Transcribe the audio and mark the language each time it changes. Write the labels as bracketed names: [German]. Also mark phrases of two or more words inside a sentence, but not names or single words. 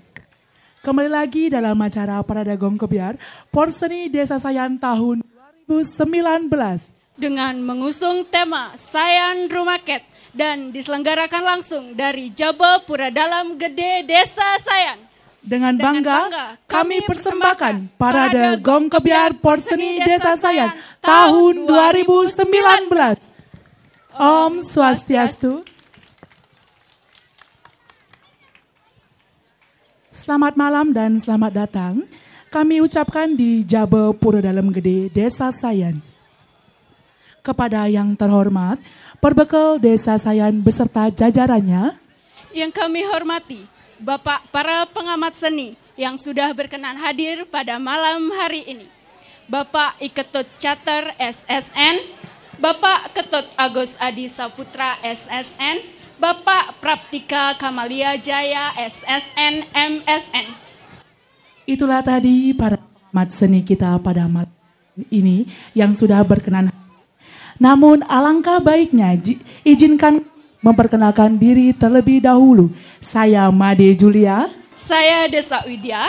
[Indonesian] Kembali lagi dalam acara Parade Gong Kebiar Porseni Desa Sayan tahun 2019 dengan mengusung tema Sayan Rumaket dan diselenggarakan langsung dari Jaba Pura Dalam Gede Desa Sayan. Dengan bangga kami persembahkan Parade Gong Kebiar Porseni Desa Sayan tahun 2019. [Balinese] Om Swastiastu. [Indonesian] Selamat malam dan selamat datang. Kami ucapkan di Jaba Pura Dalam Gede Desa Sayan. Kepada yang terhormat, Perbekal Desa Sayan beserta jajarannya. Yang kami hormati, Bapak para pengamat seni yang sudah berkenan hadir pada malam hari ini. Bapak Iketut Cater SSN, Bapak Ketut Agus Adi Saputra SSN, Bapak Praptika Kamalia Jaya SSN MSN. Itulah tadi para pengamat seni kita pada malam ini yang sudah berkenan. Namun alangkah baiknya izinkan memperkenalkan diri terlebih dahulu. Saya Made Julia. Saya Desa Widya.